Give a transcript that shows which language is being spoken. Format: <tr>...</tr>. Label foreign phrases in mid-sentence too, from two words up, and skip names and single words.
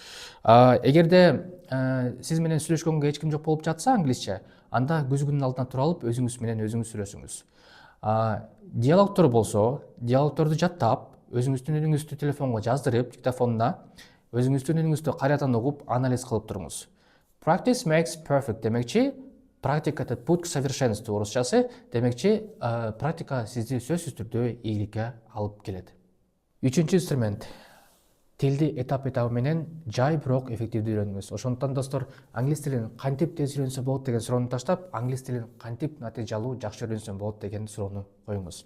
<ky>Эгерде сиз менен сүйлөшкөнгө эч ким жок болуп жатса англисче, анда көзгүнүн алдына тура алып, өзүңүз менен өзүңүз сүйлөшүңүз. Диалогтор болсо, диалогторду жаттап, өзүңүздүн үнүңүздү телефонго жаздырып, диктофонуна, өзүңүздүн үнүңүздү кайрадан угуп, анализ кылып туруңуз.</ky> <en>Practice makes perfect</en> <ky>демекчи, практикада</ky> <ru>путь к совершенству</ru> <ky>орусчасы, демекчи практика сизди сөзсүз түрдө ийгиликке алып келет. Үчүнчү инструмент. Тилди этап менен жай бирок эффективдүү үйрөнүңүз. Ошондуктан достор, англис тилин кантип тез үйрөнсө болот деген суроону таштап, англис тилин кантип натыйжалуу жакшы үйрөнсө болот деген суроону коюңуз.</ky>